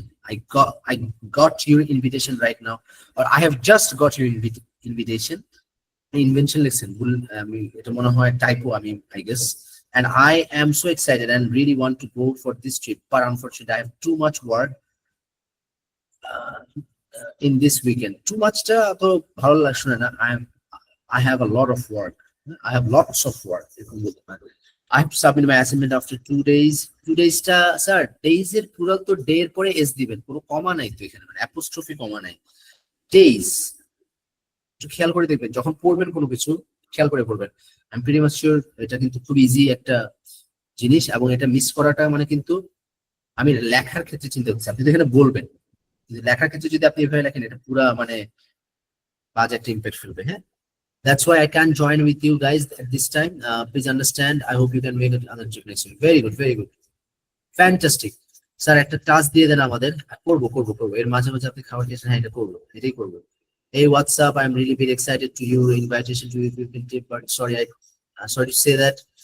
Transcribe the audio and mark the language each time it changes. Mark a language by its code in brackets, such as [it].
[en] I got your invitation right now, or I have just got your invitation. [bn] Invention লিখছেন, এটা মনে হয় typo, [en] I guess. And I am so excited and really want to go for this trip, but unfortunately I have too much work in this weekend. Too much [bn] টা তো ভালো লাগছে না, [en] I have a lot of work I have lots of work. I have to submit my assignment after 2 days. [bn] 2 days টা sir days এর পুরো তো day এর পরে এস দিবেন, কোনো কমা নাই তো এখানে, মানে অ্যাপোস্ট্রফি কমা নাই। ডেইজ একটু খেয়াল করে দেখবেন যখন পড়বেন কোনো কিছু, খেয়াল করে পড়বেন। [en] I am pretty much sure [bn] এটা কিন্তু খুব ইজি একটা জিনিস, এবং এটা মিস করাটা মানে কিন্তু, আমি লেখার ক্ষেত্রে চিন্তা করছি, আপনি তো এখানে বলবেন, কিন্তু লেখার ক্ষেত্রে যদি আপনি এভাবে লেখেন এটা পুরা মানে বাজে একটা ইম্প্যাক্ট ফেলবে, হ্যাঁ। [en] That's why I can't join with you guys at this time. Please understand. I hope you can make it other next week. Very good, very good. Fantastic. [bn] Sir একটা টাস্ক দিয়ে দেন আমাদের, করবো করবো করবো, এর মাঝে মাঝে আপনি খাবার খেয়েছেন, হ্যাঁ এটা করবো, এটাই করবো। [en] Hey, what's up? I'm really very excited to your invitation to your tip, but sorry, sorry to say that.